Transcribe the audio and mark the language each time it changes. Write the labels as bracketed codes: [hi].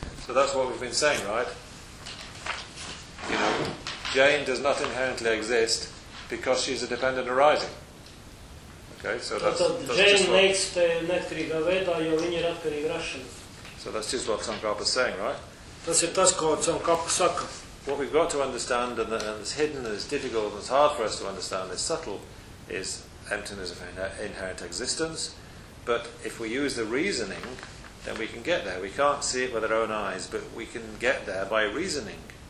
[en] So that's what we've been saying, right? You know, Jane does not inherently exist because she is a dependent arising. Okay, so that's Jane just what... [lv] Jane neeksta neatkarīgā veidā, jo viņa ir atkarīga rašanās. [en] So that's just what Tsongkhapa is saying, right? [lv] Tas ir tas, ko Tsongkhapa saka. [en] What we've got to understand, and it's hidden, and it's difficult, and it's hard for us to understand, it's subtle, is emptiness of inherent existence. But if we use the reasoning, then we can get there. We can't see it with our own eyes, but we can get there by reasoning.